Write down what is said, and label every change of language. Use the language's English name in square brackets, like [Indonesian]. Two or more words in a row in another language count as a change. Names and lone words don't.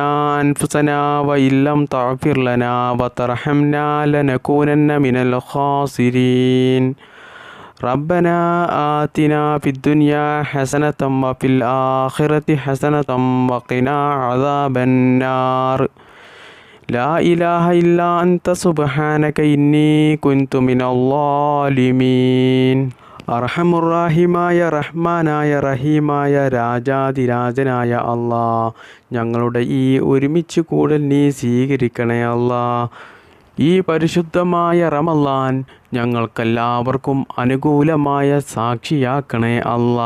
[Arabic] أنفسنا وإن لم تغفر لنا وترحمنا لنكونن من الخاسرين ربنا آتنا في الدنيا حسنة وفي الآخرة حسنة وقنا عذاب النار لا إله إلا أنت سبحانك إني كنت من الظالمين [Malayalam] അർഹമുറാഹിമായ റഹ്മാനായ റഹീമായ രാജാതിരാജനായ അല്ലാ, ഞങ്ങളുടെ ഈ ഒരുമിച്ച് കൂടൽ നീ സ്വീകരിക്കണേ അല്ലാ. ഈ പരിശുദ്ധമായ റമളാൻ ഞങ്ങൾക്കെല്ലാവർക്കും അനുകൂലമായ സാക്ഷിയാക്കണേ അല്ലാ.